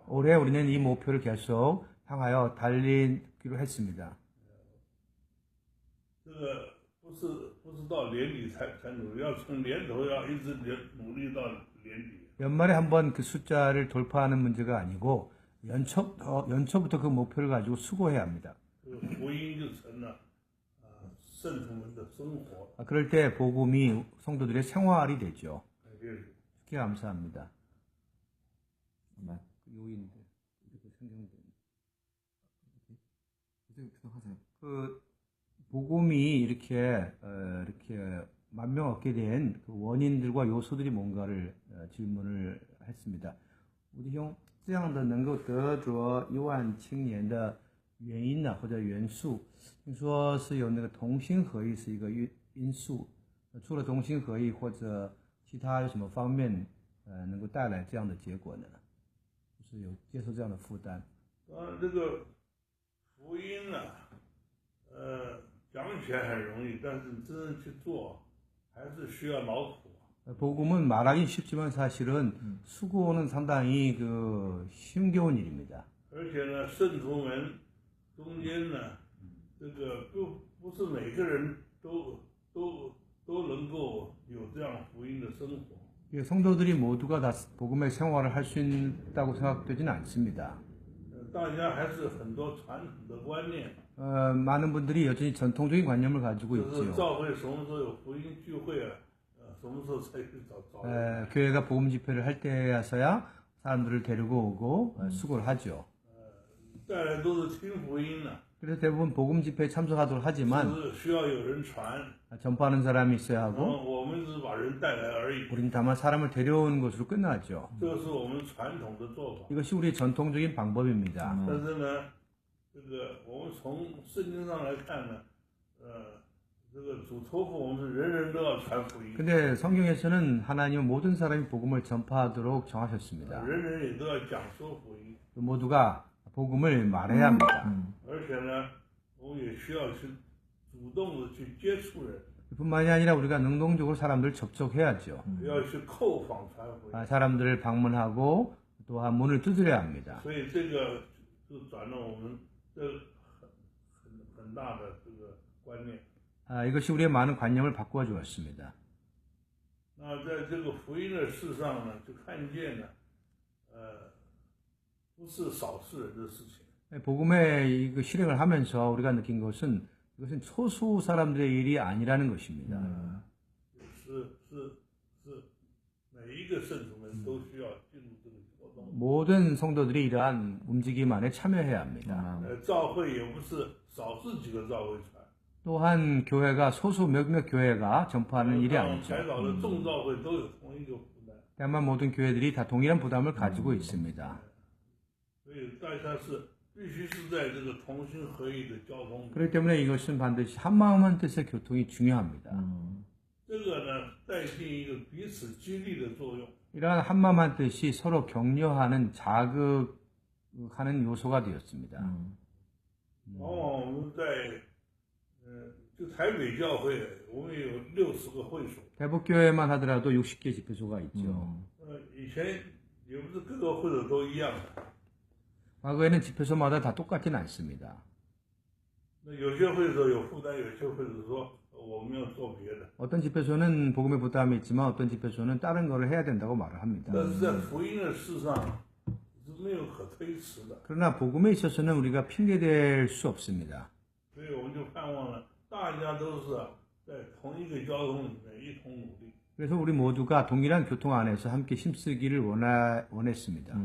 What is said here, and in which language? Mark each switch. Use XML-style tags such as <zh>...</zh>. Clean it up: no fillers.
<ko>올해 우리는 이 목표를 계속 향하여 달리기로 했습니다.</ko> <zh>这个不是到年底才努力，要从年头要一直努力到年底。</zh> <ko>연말에 한번 그 숫자를 돌파하는 문제가 아니고 연초부터 그 목표를 가지고 수고해야 합니다.</ko> <zh>这个福音就成了圣徒们的生活。</zh> <ko>그럴 때 복음이 성도들의 생활이 되죠.</ko> <zh>感谢主。</zh> <ko>특히 감사합니다. 요인들 이렇게 성경들 그 복음이 이렇게 10,000명 얻게 된 그 원인들과 요소들이 뭔가를 질문을 했습니다.</ko> <zh>吴弟兄，这样的能够得着1万青年的原因呢，或者元素，听说是有那个同心合意是一个因素。除了同心合意，或者其他有什么方面能够带来这样的结果呢？就是有接受这样的负担。当然，这个福音呢，讲起来很容易，但是真正去做，还是需要劳苦。</zh> <ko>복음은 말하긴 쉽지만 사실은 수고는 상당히 그 힘겨운 일입니다.</ko> <zh>而且呢，圣徒们中间呢，这个不是每个人都能够有这样福音的生活。</zh> <ko>성도들이 모두가 다 복음의 생활을 할 수 있다고 생각되지는 않습니다.</ko> <zh>大家还是很多传统的观念，</zh> <ko>많은 분들이 여전히 전통적인 관념을 가지고</ko> <zh>就是</zh> <ko>있지요.</ko> <zh>教会什么时候有福音聚会啊，什么时候才去找。</zh> <ko>교회가 복음 집회를 할 때야서야 사람들을 데리고 오고 수고를 하죠.</ko> <zh>再来都是听福音的，</zh> <ko>그래서 대부분 복음 집회에 참석하도록 하지만</ko> <zh>是需要有人传，</zh> <ko>전파하는 사람이 있어야</ko> <zh>然后</zh> <ko>하고</ko> <zh>我们只是把人带来而已。</zh> <ko>우리는 다만 사람을 데려오는 것으로 끝나죠.</ko> <zh>这是我们传统的做法。</zh> <ko>이것이 우리의 전통적인 방법입니다.</ko> <zh>但是呢，这个我们从圣经上来看呢，这个主托付我们是人人都要传福音，</zh> <ko>근데 성경에서는 하나님은 모든 사람이 복음을 전파하도록 정하셨습니다.</ko> <zh>人人也都要讲说福音，</zh> <ko>모두가 복음을 말해야 합니다.</ko> <zh>而且呢，我们也需要去主动的去接触人，</zh> <ko>뿐만이 아니라 우리가 능동적으로 사람들을 접촉해야죠.</ko> <zh>要去叩访传福音。</zh> <ko>사람들을 방문하고 또한 문을 두드려야 합니다.</ko> <zh>所以这个就转了我们这很大的这个观念。</zh> <ko>이것이 우리의 많은 관념을 바꾸어 주었습니다.</ko> <zh>那在这个福音的事上呢，就看见呢，不是少数人的事情。</zh> <ko>복음의 그 실행을 하면서 우리가 느낀 것은 이것은 소수 사람들의 일이 아니라는 것입니다.</ko> <zh>是每一个圣徒们都需要进入这个活动。</zh> <ko>모든 성도들이 이러한 움직임 안에 참여해야 합니다.</ko> <zh>教会也不是少数几个教会传，</zh> <ko>또한 교회가 소수 몇몇 교회가 전파하는 일이 아니죠.</ko> <zh>台岛的众教会都有同一个负担，</zh> <ko>다만 모든 교회들이 다 동일한 부담을 가지고 있습니다.</ko> <zh>所以大家是必须是在这个同心合意的交通里。</zh> <ko>그렇기 때문에 이것은 반드시 한마음 한뜻의 교통이 중요합니다.</ko> <zh>这个呢，带进一个彼此激励的作用。</zh> <ko>이러한 한마음 한뜻이 서로 격려하는 자극하는 요소가 되었습니다.</ko> <zh>往往我们在就台北教会，我们有60个会所。</zh> <ko>대북교회만 하더라도 60개 집회소가 있죠.</ko> <zh>以前也不是各个会所都一样的，</zh> <ko>과거에는 집회소마다 다 똑같진 않습니다.</ko> <zh>那有些会所有负担，有些会所说我们要做别的。</zh> <ko>어떤 집회소는 복음의 부담이 있지만 어떤 집회소는 다른 거를 해야 된다고 말을 합니다.</ko> <zh>但是在福音的事上是没有可推辞的，</zh> <ko>그러나 복음에 있어서는 우리가 핑계댈 수 없습니다.</ko> <zh>所以我们就盼望了，大家都是在同一个交通里面一同努力。</zh> <ko>그래서 우리 모두가 동일한 교통 안에서 함께 힘쓰기를 원했습니다.</ko>